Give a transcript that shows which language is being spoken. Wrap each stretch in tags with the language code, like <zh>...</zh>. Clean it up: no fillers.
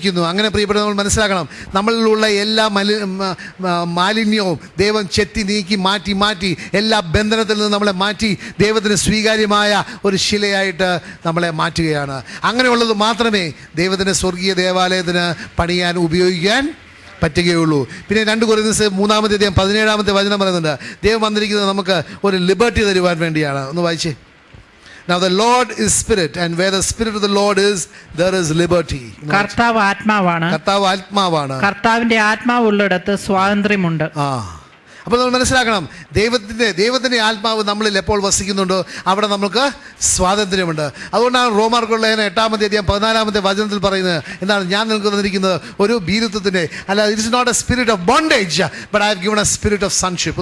<ml>അങ്ങനെ പ്രിയപ്പെട്ട നമ്മൾ മനസ്സിലാക്കണം, നമ്മളിലുള്ള എല്ലാ മാലിന്യവും ദൈവം ചെത്തി നീക്കി മാറ്റി മാറ്റി എല്ലാ ബന്ധനത്തിൽ നിന്ന് നമ്മളെ മാറ്റി ദൈവത്തിന് സ്വീകാര്യമായ ഒരു ശിലയായിട്ട് നമ്മളെ മാറ്റുകയാണ്. അങ്ങനെയുള്ളത് മാത്രമേ ദൈവത്തിന്റെ സ്വർഗീയ ദേവാലയത്തിന് പണിയാൻ ഉപയോഗിക്കാൻ പറ്റുകയുള്ളൂ. പിന്നെ 2 കൊരിന്ത്യർ 3-ാമത്തെ അധ്യായം 17-ാമത്തെ വചനം പറയുന്നുണ്ട്, ദൈവം വന്നിരിക്കുന്നത് നമുക്ക് ഒരു ലിബർട്ടി തരുവാൻ വേണ്ടിയാണ്. ഒന്ന് വായിച്ചേ.</ml> <en>Now the Lord is spirit, and where the spirit of the Lord is, there is liberty.</en> <ml>കർത്താവ് ആത്മാവാണ്. കർത്താവിന്റെ ആത്മാവുള്ളിടത്ത് സ്വാതന്ത്ര്യമുണ്ട്. അപ്പോൾ നമ്മൾ മനസ്സിലാക്കണം, ദൈവത്തിൻ്റെ ആത്മാവ് നമ്മളിൽ എപ്പോൾ വസിക്കുന്നുണ്ടോ അവിടെ നമുക്ക് സ്വാതന്ത്ര്യമുണ്ട്. അതുകൊണ്ടാണ് റോമാർക്കുള്ള 8-ാമത്തെ അധ്യായം 14-ാമത്തെ വചനത്തിൽ പറയുന്നത് എന്താണ്, ഞാൻ നിങ്ങൾക്ക് തന്നിരിക്കുന്നത് ഒരു ഭീരുത്വത്തിൻ്റെ അല്ല,</ml> <en>It is not a spirit of bondage but I have given a spirit of sonship.</en>